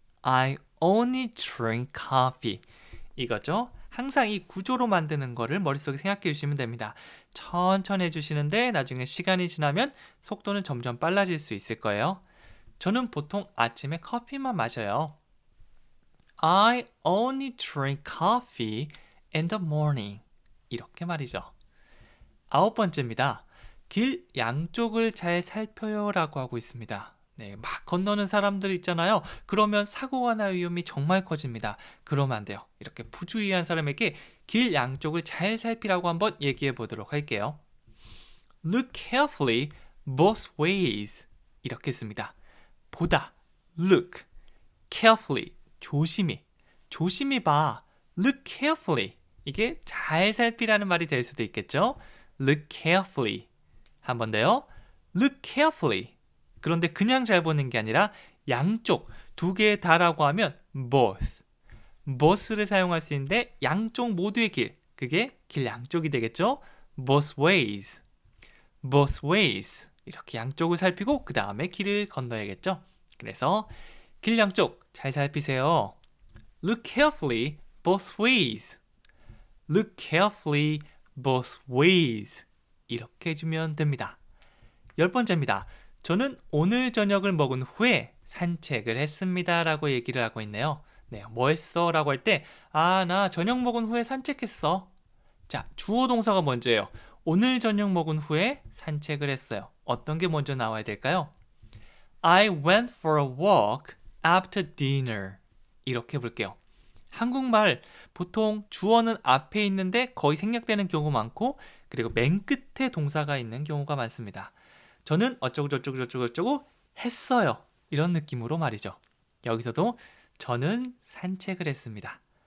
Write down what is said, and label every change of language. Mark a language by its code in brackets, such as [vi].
[en] I only drink coffee. [ko] 이거죠. 항상 이 구조로 만드는 거를 머릿속에 생각해 주시면 됩니다. 천천히 해주시는데 나중에 시간이 지나면 속도는 점점 빨라질 수 있을 거예요. 저는 보통 아침에 커피만 마셔요. [en] I only drink coffee in the morning. [ko] 이렇게 말이죠. 9번째입니다. 길 양쪽을 잘 살펴요 라고 하고 있습니다. 네, 막 건너는 사람들 있잖아요. 그러면 사고가 날 위험이 정말 커집니다. 그러면 안 돼요. 이렇게 부주의한 사람에게 길 양쪽을 잘 살피라고 한번 얘기해 보도록 할게요. [en] Look carefully both ways. [ko] 이렇게 씁니다. 보다, [en] look, carefully, [ko] 조심히, 조심히 봐. [en] Look carefully. [ko] 이게 잘 살피라는 말이 될 수도 있겠죠? [en] Look carefully. [ko] 한 번 더요. [en] Look carefully. [ko] 그런데 그냥 잘 보는 게 아니라 양쪽, 두 개 다라고 하면 both. both를 사용할 수 있는데 양쪽 모두의 길, 그게 길 양쪽이 되겠죠? [en] both ways. both ways. [ko] 이렇게 양쪽을 살피고 그 다음에 길을 건너야겠죠? 그래서 길 양쪽 잘 살피세요. [en] Look carefully both ways. Look carefully both ways. [ko] 이렇게 해주면 됩니다. 10번째입니다. 저는 오늘 저녁을 먹은 후에 산책을 했습니다 라고 얘기를 하고 있네요. 네, 뭐 했어? 라고 할 때 나 저녁 먹은 후에 산책했어. 자, 주어 동사가 먼저예요. 오늘 저녁 먹은 후에 산책을 했어요. 어떤 게 먼저 나와야 될까요? [en] I went for a walk after dinner. [ko] 이렇게 볼게요. 한국말 보통 주어는 앞에 있는데 거의 생략되는 경우 많고 그리고 맨 끝에 동사가 있는 경우가 많습니다. 저는 어쩌고 저쩌고 저쩌고 저쩌고 했어요. 이런 느낌으로 말이죠. 여기서도 저는 산책을 했습니다.